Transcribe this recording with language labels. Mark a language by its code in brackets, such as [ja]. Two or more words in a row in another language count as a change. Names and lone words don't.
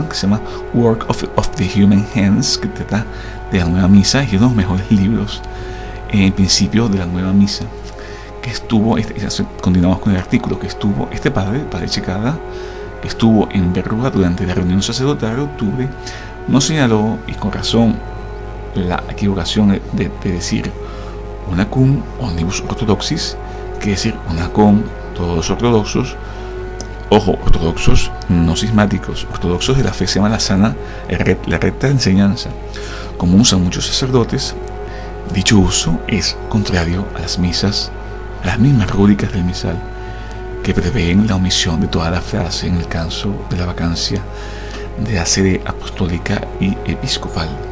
[es] Que se llama Work of the Human Hands, que trata de la nueva misa, y es uno de los mejores libros en principio de la nueva misa, que estuvo, continuamos con el artículo, que estuvo el padre Checada, que estuvo en Berruga durante la reunión sacerdotal de octubre, nos señaló, y con razón, la equivocación de decir [la] unacum omnibus orthodoxis, [es] que es decir unacum todos los ortodoxos. Ojo, ortodoxos no cismáticos, ortodoxos de la fe se llama la recta enseñanza. Como usan muchos sacerdotes, dicho uso es contrario a las misas, a las mismas rúbricas del misal, que prevén la omisión de toda la frase en el caso de la vacancia de la sede apostólica y episcopal.